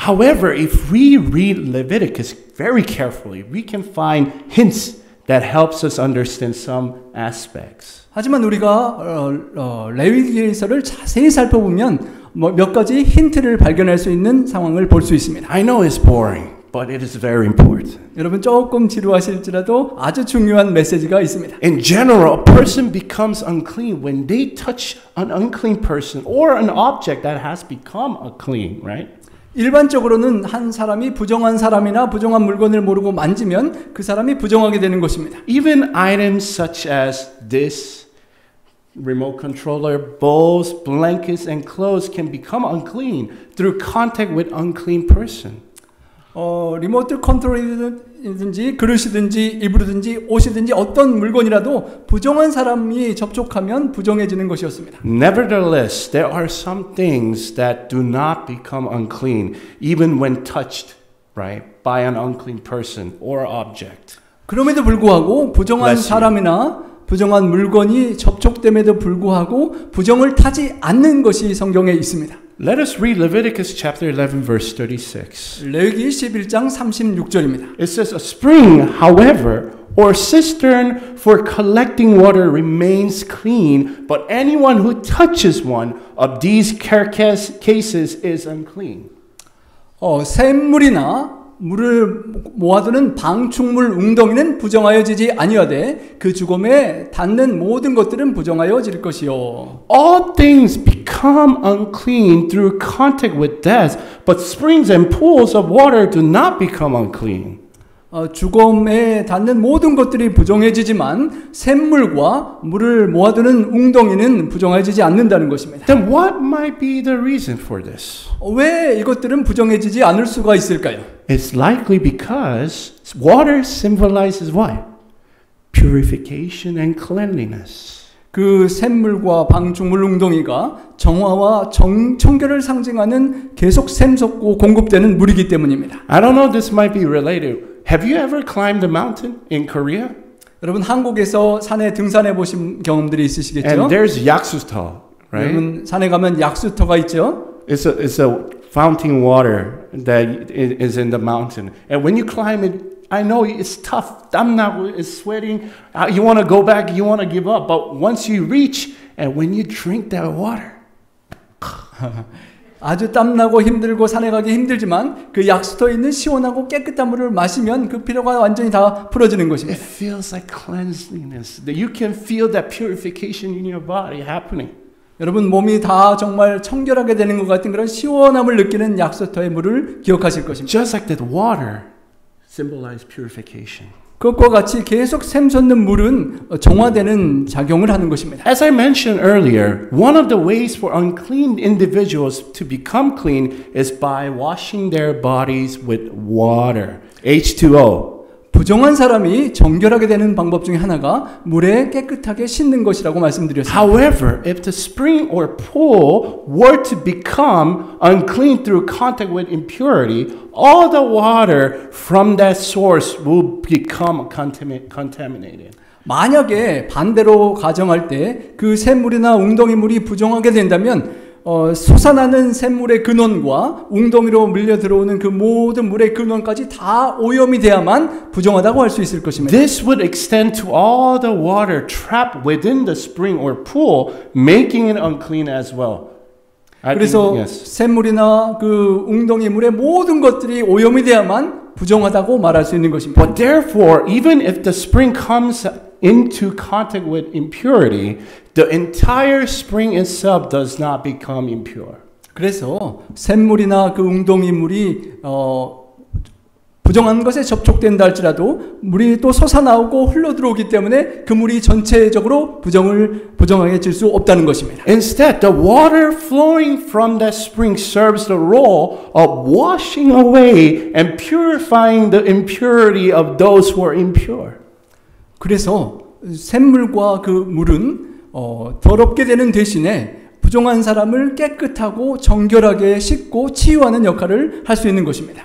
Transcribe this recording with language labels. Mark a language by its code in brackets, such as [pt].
[en] However, if we read Leviticus very carefully, we can find hints that helps us understand some aspects. [ko] 하지만 우리가 레위기서를 자세히 살펴보면 몇 가지 힌트를 발견할 수 있는 상황을 볼 수 있습니다. [en] I know it's boring, but it is very important. [ko] 여러분 조금 지루하실지라도 아주 중요한 메시지가 있습니다. [en] In general, a person becomes unclean when they touch an unclean person or an object that has become unclean, right? [ko] 일반적으로는 한 사람이 부정한 사람이나 부정한 물건을 모르고 만지면 그 사람이 부정하게 되는 것입니다. [en] Even items such as this remote controller, bowls, blankets, and clothes can become unclean through contact with unclean person. [ko] 리모트 컨트롤이든지 그릇이든지 이불이든지 옷이든지 어떤 물건이라도 부정한 사람이 접촉하면 부정해지는 것이었습니다. [en] Nevertheless, there are some things that do not become unclean even when touched, right, by an unclean person or object. [ko] 그럼에도 불구하고 부정한 사람이나 부정한 물건이 접촉됨에도 불구하고 부정을 타지 않는 것이 성경에 있습니다. [en] Let us read Leviticus chapter 11 verse 36. [ko] 레위기 11장 36절입니다. [en] It says, a spring, however, or cistern for collecting water remains clean, but anyone who touches one of these cases is unclean. [ko] 샘물이나 물을 모아두는 방충물 웅덩이는 부정하여지지 아니하되 그 죽음에 닿는 모든 것들은 부정하여질 것이요. [en] All things become unclean through contact with death, but springs and pools of water do not become unclean. [ko] 죽음에 닿는 모든 것들이 부정해지지만 샘물과 물을 모아두는 웅덩이는 부정해지지 않는다는 것입니다. [en] Then what might be the reason for this? [ko] 왜 이것들은 부정해지지 않을 수가 있을까요? [en] It's likely because water symbolizes what? Purification and cleanliness. [ko] 그 샘물과 방충물 웅덩이가 정화와 청결을 상징하는 계속 샘솟고 공급되는 물이기 때문입니다. [en] I don't know if this might be related. Have you ever climbed a mountain in Korea? [ko] 여러분 한국에서 산에 등산해 보신 경험들이 있으시겠죠? [en] And there's Yaksuto, right? [ko] 여러분 산에 가면 약수터가 있죠. [en] It's a fountain water that is in the mountain. And when you climb it, I know it's tough. [ko] 땀나고, [en] it's sweating. You want to go back, you want to give up. But once you reach, and when you drink that water, [ko] 아주 땀나고 힘들고 산에 가기 힘들지만 그 약수터에 있는 시원하고 깨끗한 물을 마시면 그 피로가 완전히 다 풀어지는 [en] it [ko] 것입니다. [en] feels like cleanliness. That you can feel that purification in your body happening. [ko] 여러분 몸이 다 정말 청결하게 되는 것 같은 그런 시원함을 느끼는 약수터의 물을 기억하실 것입니다. [en] Just like that water symbolizes purification. [ko] 그것과 같이 계속 샘솟는 물은 정화되는 작용을 하는 것입니다. [en] As I mentioned earlier, one of the ways for unclean individuals to become clean is by washing their bodies with water, H2O. [ko] 부정한 사람이 정결하게 되는 방법 중에 하나가 물에 깨끗하게 씻는 것이라고 말씀드렸습니다. [en] However, if the spring or pool were to become unclean through contact with impurity, all the water from that source will become contaminated. [ko] 만약에 반대로 가정할 때 그 샘물이나 웅덩이 물이 부정하게 된다면 솟아나는 샘물의 근원과 웅덩이로 밀려 들어오는 그 모든 물의 근원까지 다 오염이 돼야만 부정하다고 할 수 있을 것입니다. [en] This would extend to all the water trapped within the spring or pool, making it unclean as well. [ko] 그래서 샘물이나 그 웅덩이 물의 모든 것들이 오염이 돼야만 부정하다고 말할 수 있는 것입니다. [en] But therefore, even if the spring comes into contact with impurity, the entire spring itself does not become impure. [ko] 그래서 샘물이나 그 웅덩이 물이 부정한 것에 접촉된다 할지라도 물이 또 솟아나오고 흘러 들어오기 때문에 그 물이 전체적으로 부정하게 질 수 없다는 것입니다. [en] Instead, the water flowing from that spring serves the role of washing away and purifying the impurity of those who are impure. [ko] 그래서 샘물과 그 물은 더럽게 되는 대신에 부정한 사람을 깨끗하고 정결하게 씻고 치유하는 역할을 할 수 있는 것입니다.